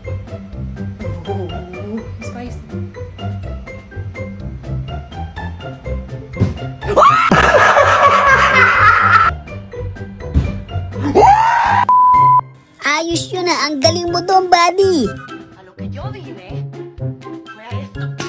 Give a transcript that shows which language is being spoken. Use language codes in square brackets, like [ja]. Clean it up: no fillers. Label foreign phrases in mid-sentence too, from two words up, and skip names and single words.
[tl] Ayos yun na, ang galing mo doon, buddy. [es] A lo que yo vine fue a esto.